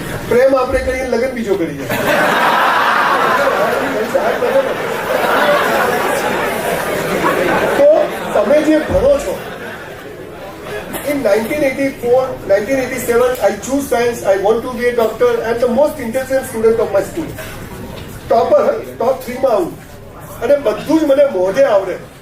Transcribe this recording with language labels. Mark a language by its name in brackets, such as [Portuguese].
[Gujarati] પ્રેમ આપણે કરીએ, લગ્ન બીજો કરી જાય. તો તમે જે ભણો છો, [English] in 1984, 1987, I choose science. I want to be a doctor. I am the most intelligent student of my school. [Gujarati] Topper, top 3 માં આવું, અને બધું જ મને મોઢે આવડે.